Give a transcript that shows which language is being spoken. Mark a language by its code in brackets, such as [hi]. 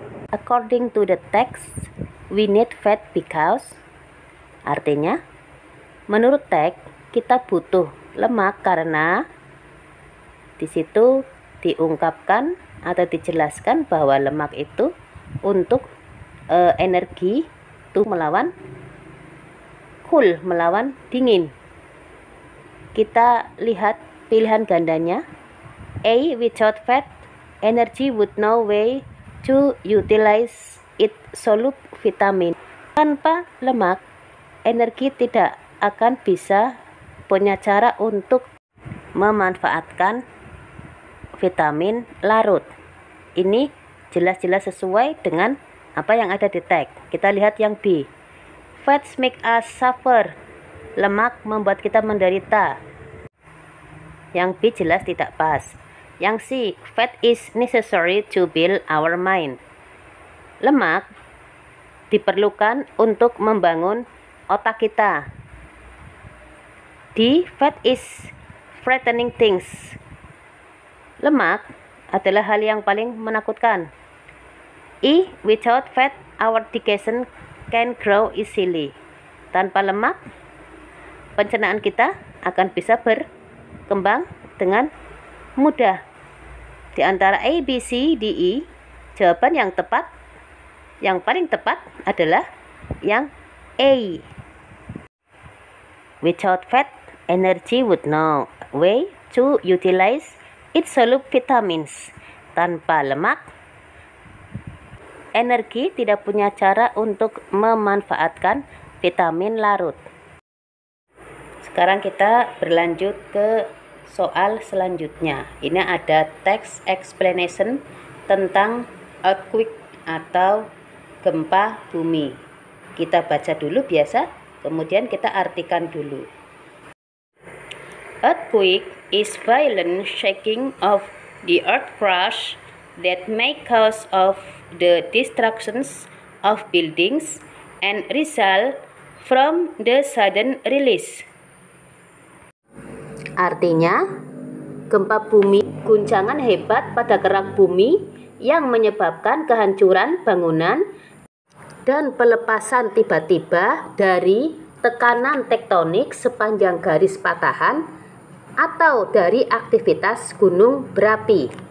[id] According to the text, we need fat because, artinya, menurut teks kita butuh lemak karena di situ diungkapkan atau dijelaskan bahwa lemak itu untuk energi itu melawan cool, melawan dingin. Kita lihat pilihan gandanya. [en] A, without fat, energy would no way to utilize its soluble vitamin. [id] Tanpa lemak, energi tidak akan bisa punya cara untuk memanfaatkan vitamin larut. Ini jelas-jelas sesuai dengan apa yang ada di teks. Kita lihat yang B. [en] Fats make us suffer. [id] Lemak membuat kita menderita. Yang B jelas tidak pas. Yang C. [en] Fat is necessary to build our mind. [id] Lemak diperlukan untuk membangun otak kita. [en] D. Fat is frightening things. [id] Lemak adalah hal yang paling menakutkan. E. [en] Without fat, our digestion can grow easily. [id] Tanpa lemak, pencernaan kita akan bisa berkembang dengan mudah. Di antara A, B, C, D, E, jawaban yang tepat, yang paling tepat adalah yang A. [en] Without fat, energy would no way to utilize its soluble vitamins. [id] Tanpa lemak, energi tidak punya cara untuk memanfaatkan vitamin larut. Sekarang kita berlanjut ke soal selanjutnya. Ini ada text explanation tentang earthquake atau gempa bumi. Kita baca dulu biasa, kemudian kita artikan dulu. [en] Earthquake is violent shaking of the earth crust that may cause of the destructions of buildings and result from the sudden release. [id] Artinya, gempa bumi, guncangan hebat pada kerak bumi yang menyebabkan kehancuran bangunan dan pelepasan tiba-tiba dari tekanan tektonik sepanjang garis patahan atau dari aktivitas gunung berapi.